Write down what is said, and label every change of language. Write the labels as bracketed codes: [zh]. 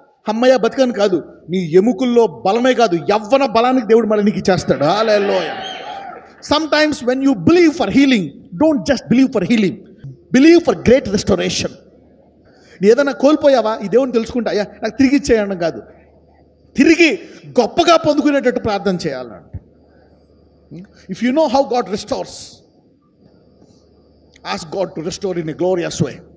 [te] అమ్మయ్య బతికని కాదు, నీ ఎముకల్లో బలమే కాదు, యవ్వన బలానికి దేవుడు మళ్ళీ నీకు ఇచ్చేస్తాడు. హల్లెలూయా. [en] Sometimes when you believe for healing, don't just believe for healing, believe for great restoration. [te] నీ ఏదైనా కోల్పోయావా, ఈ దేవుని తెలుసుకుంటా, అయ్యా నాకు తిరిగి ఇచ్చేయడం కాదు, తిరిగి గొప్పగా పొందుకునేటట్టు ప్రార్థన చేయాలంట. [en] If you know how God restores, ask God to restore in a glorious way.